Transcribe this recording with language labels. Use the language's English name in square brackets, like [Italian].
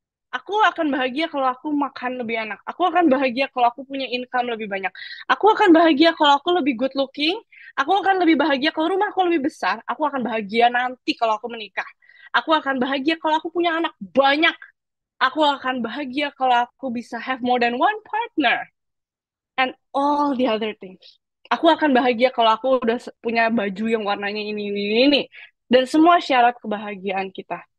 [Indonesian] Aku akan bahagia kalau aku makan lebih enak. Aku akan bahagia kalau aku punya income lebih banyak. Aku akan bahagia kalau aku lebih good looking. Aku akan lebih bahagia kalau rumah aku lebih besar. Aku akan bahagia nanti kalau aku menikah. Aku akan bahagia kalau aku punya anak banyak. Aku akan bahagia kalau aku bisa [English] have more than one partner. And all the other things. [Indonesian] Aku akan bahagia kalau aku udah punya baju yang warnanya ini. Dan semua syarat kebahagiaan kita.